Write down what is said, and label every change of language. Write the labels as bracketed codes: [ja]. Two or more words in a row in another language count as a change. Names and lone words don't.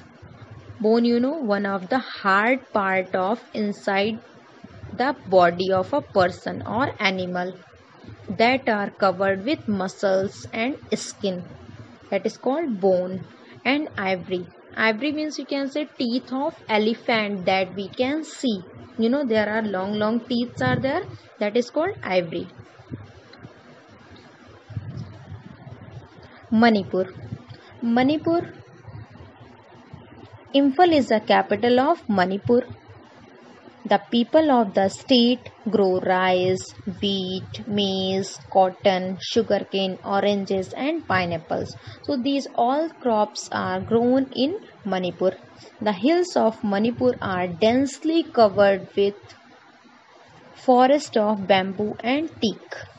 [en] Bone, you know, one of the hard part of inside the body of a person or animal that are covered with muscles and skin. That is called bone. And ivory. Ivory means you can say teeth of elephant that we can see. You know there are long teeth are there. That is called ivory. Manipur. Manipur. Imphal is the capital of Manipur. The people of the state grow rice, wheat, maize, cotton, sugarcane, oranges and pineapples. So these all crops are grown in Manipur. The hills of Manipur are densely covered with forest of bamboo and teak.